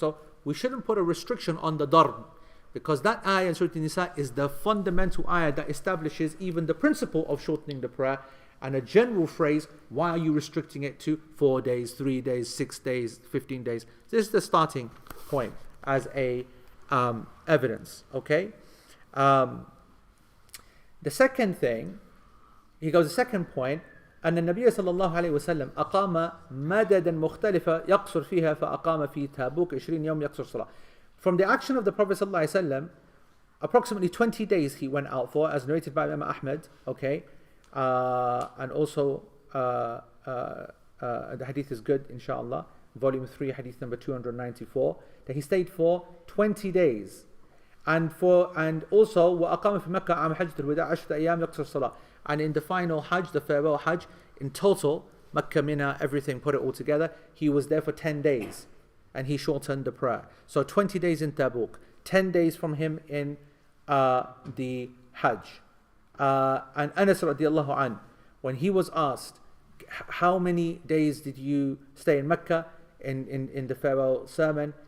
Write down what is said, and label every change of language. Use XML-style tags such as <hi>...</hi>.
<en>So we shouldn't put a restriction on the darb, because that ayah in Surah An-Nisa is the fundamental ayah that establishes even the principle of shortening the prayer, and a general phrase, why are you restricting it to 4 days, 3 days, 6 days, 15 days? This is the starting point as a evidence, okay? The second thing, he goes, the second point,</en> <ar>أن النبي صلى الله عليه وسلم أقام مددا مختلفة يقصر فيها فأقام في تابوك 20 يوم يقصر صلاة.</ar> <en>From the action of the Prophet صلى الله عليه وسلم, approximately 20 days he went out for, as narrated by Imam Ahmad, okay? And also the hadith is good, inshallah, volume 3, hadith number 294, that he stayed for 20 days. and also</en> <ar>وأقام في مكة عام حجة الوداع 10 أيام يقصر الصلاة.</ar> <en>And in the final Hajj, the farewell Hajj, in total, Makkah, Mina, everything, put it all together, he was there for 10 days and he shortened the prayer. So 20 days in Tabuk, 10 days from him in the Hajj. And Anas radiallahu an, when he was asked, how many days did you stay in Mecca in the farewell sermon?</en>